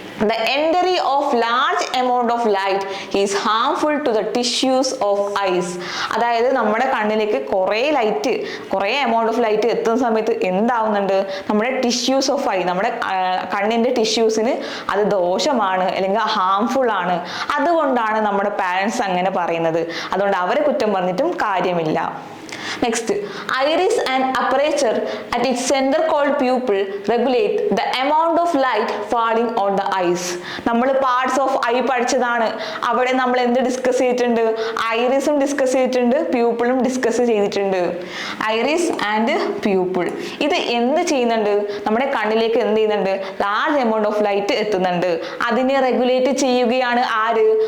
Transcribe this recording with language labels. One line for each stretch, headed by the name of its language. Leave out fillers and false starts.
English: The entry of large amount of light is harmful to the tissues of eyes.
Malayalam: അതായത് നമ്മുടെ കണ്ണിലേക്ക് കുറേ amount of light എത്തുന്ന സമയത്ത് എന്താവുന്നുണ്ട്? നമ്മുടെ ടിഷ്യൂസ് ഓഫ് ഐ, നമ്മുടെ കണ്ണിന്റെ ടിഷ്യൂസിന് അത് ദോഷമാണ്, അല്ലെങ്കിൽ ഹാംഫുൾ ആണ്. അതുകൊണ്ടാണ് നമ്മുടെ പാരൻസ് അങ്ങനെ പറയുന്നത്. അതുകൊണ്ട് അവരെ കുറ്റം പറഞ്ഞിട്ടും കാര്യമില്ല.
English: Next, iris and aperture at its center called pupil regulate the amount of light falling on the eyes.
Malayalam: നമ്മൾ
English: parts of eye
Malayalam: പഠിച്ചതാണ്. അവിടെ നമ്മൾ എന്ത് ഡിസ്കസ് ചെയ്തിട്ടുണ്ട്? ഐറിസും ഡിസ്കസ് ചെയ്തിട്ടുണ്ട്, പ്യൂപ്പിളും ഡിസ്കസ് ചെയ്തിട്ടുണ്ട്. ഐറിസ് ആൻഡ് പ്യൂപ്പിൾ ഇത് എന്ത് ചെയ്യുന്നുണ്ട്? നമ്മുടെ കണ്ണിലേക്ക് എന്ത് ചെയ്യുന്നുണ്ട്? ലാർജ് എമൗണ്ട് ഓഫ് ലൈറ്റ് എത്തുന്നുണ്ട്. അതിനെ റെഗുലേറ്റ് ചെയ്യുകയാണ് ആര്?